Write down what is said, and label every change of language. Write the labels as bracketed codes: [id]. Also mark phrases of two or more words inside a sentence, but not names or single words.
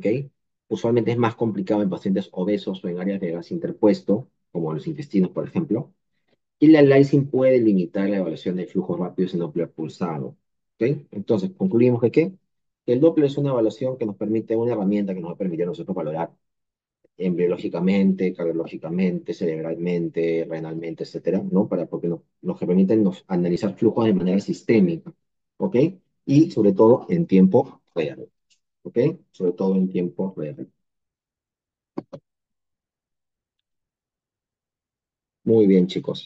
[es] Usualmente es más complicado en pacientes obesos o en áreas de gas interpuesto, como los intestinos, por ejemplo. Y la lysing puede limitar la evaluación de flujos rápidos en Doppler pulsado, ¿ok? Entonces, concluimos que ¿qué? Que el Doppler es una evaluación que nos permite, una herramienta que nos va a permitir a nosotros valorar embriológicamente, cardiológicamente, cerebralmente, renalmente, etcétera, ¿no? Porque nos permiten analizar flujos de manera sistémica, ¿ok? Y sobre todo en tiempo real, ¿ok? Sobre todo en tiempo real. Muy bien, chicos.